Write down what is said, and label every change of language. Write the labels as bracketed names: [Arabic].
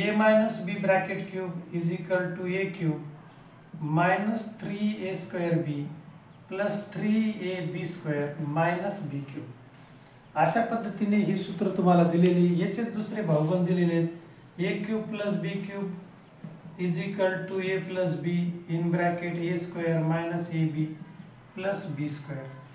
[English] A minus b bracket cube is equal to a cube minus 3a square b plus 3ab square minus b cube. [Marathi] अशा पद्धतीने ही सूत्र तुम्हाला दिलेली. याचेच दुसरे भावबंद दिलेले आहेत. [English] A cube plus b cube is equal to a plus b in bracket a square minus a b plus b square.